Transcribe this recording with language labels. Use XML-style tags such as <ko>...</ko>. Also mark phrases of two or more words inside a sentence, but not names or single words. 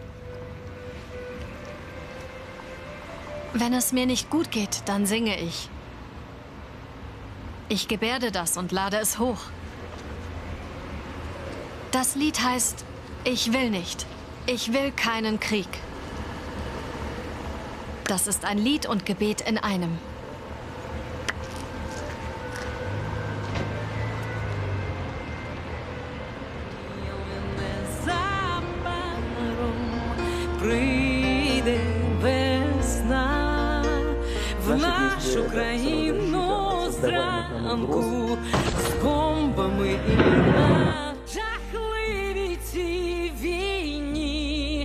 <de>Wenn es mir nicht gut geht, dann singe ich. Ich gebärde das und lade es hoch. Das Lied heißt Ich will nicht. Ich will keinen Krieg. Das ist ein Lied und Gebet in einem.</de> <uk>Прийде весна в нашу країну зранку з бомбами і на жахливій цій війні.</uk>